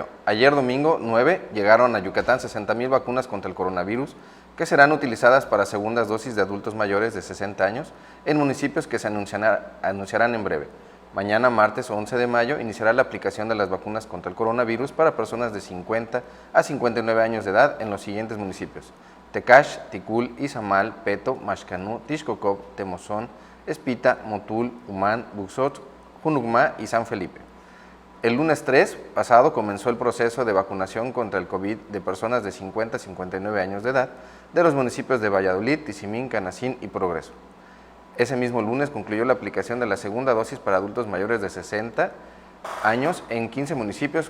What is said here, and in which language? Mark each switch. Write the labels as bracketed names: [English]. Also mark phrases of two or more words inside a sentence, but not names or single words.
[Spanish] Ayer domingo 9 llegaron a Yucatán 60,000 vacunas contra el coronavirus que serán utilizadas para segundas dosis de adultos mayores de 60 años en municipios que se anunciarán en breve. Mañana, martes 11 de mayo, iniciará la aplicación de las vacunas contra el coronavirus para personas de 50 a 59 años de edad en los siguientes municipios: Tecash, Ticul, Izamal, Peto, Maxcanú, Tixcocop, Temozón, Espita, Motul, Humán, Buxot, Junucmá y San Felipe. El lunes 3 pasado comenzó el proceso de vacunación contra el COVID de personas de 50 a 59 años de edad de los municipios de Valladolid, Tizimín, Canacín y Progreso. Ese mismo lunes concluyó la aplicación de la segunda dosis para adultos mayores de 60 años en 15 municipios.